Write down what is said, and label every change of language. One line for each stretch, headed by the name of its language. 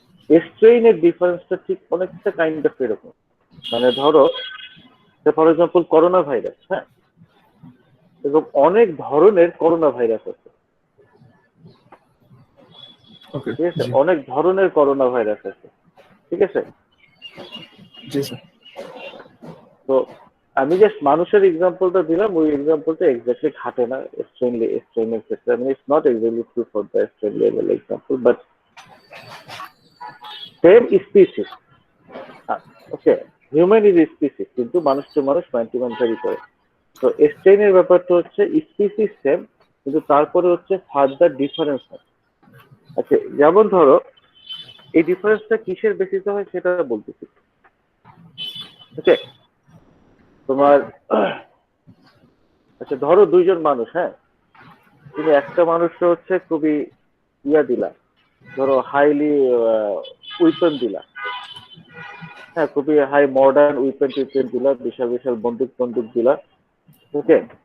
Bangla: স্ট্রেইনের ডিফারেন্সটা ঠিক অনেকটা কাইন্ড অফ এরকম। মানে ধরো ফর এক্সাম্পল করোনা ভাইরাস, হ্যাঁ, এবং অনেক ধরনের করোনা ভাইরাস আছে, ওকে। ঠিক আছে, অনেক ধরনের করোনা ভাইরাস আছে, ঠিক আছে। জি স্যার। তো আমি জাস্ট মানুষের এক্সাম্পলটা দিলাম, ওই এক্সাম্পলটা এক্স্যাক্টলি খাটে না স্ট্রেইনের ক্ষেত্রে।
English: I mean, it's not exactly true for the strain level example, but same species, okay, human is species,
Bangla: কিন্তু মানুষ টু মানুষ, ম্যান টু ম্যান ভ্যারি করে। তো স্ট্রেইনের ব্যাপারটা হচ্ছে স্পিসিস সেম, কিন্তু তারপরে হচ্ছে ফার্দার ডিফারেন্স হয়। আচ্ছা, যেমন ধরো এই ডিফারেন্সটা কিসের বেসিসে হয় সেটা বলতেছি, ওকে। তোমার আচ্ছা ধরো দুইজন মানুষ, হ্যাঁ, তুমি একটা মানুষটা হচ্ছে খুবই দিলা, ধরো হাইলি উইপন দিলা, হ্যাঁ, খুবই হাই মডার্ন উইপন দিলা, বিশাল বিশাল বন্দুক দিলা, ওকে।